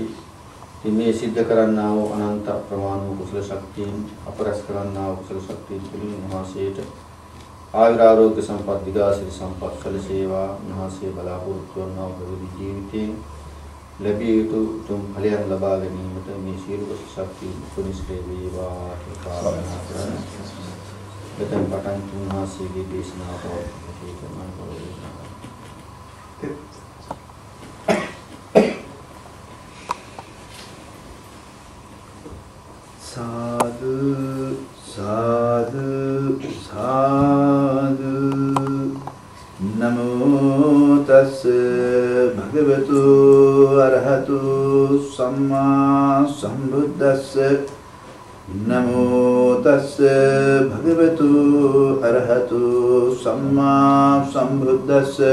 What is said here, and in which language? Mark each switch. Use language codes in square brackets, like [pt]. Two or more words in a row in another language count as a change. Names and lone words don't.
[si] ඉතින් මේ සිද්ධ කරන්නා වූ අනන්ත ප්‍රමාණ වූ කුසල ශක්තියින් අපරස් කරන්නා වූ කුසල ශක්තියින් පිළිම උන්වහන්සේට ආයුරාෝග්‍ය සම්පත් දිගාසිරි සම්පත් සැලසේවා. උන්වහන්සේ බලාපොරොත්තු වන්නා වූ ජීවිතයෙන් ලැබිය යුතු උතුම් ඵලයන් ලබා ගැනීමට මේ සියලු ශක්තිය පුනිස්ලේ වේවා කියලා ප්‍රාර්ථනා කරනවා. මෙතෙන් පටන් උන්වහන්සේගේ දේශනාව සාදු සාදු සාදු [pi] නමෝ තස් භගවතු අරහතු සම්මා සම්බුද්දස්ස නමෝ තස් භගවතු අරහතු සම්මා සම්බුද්දස්ස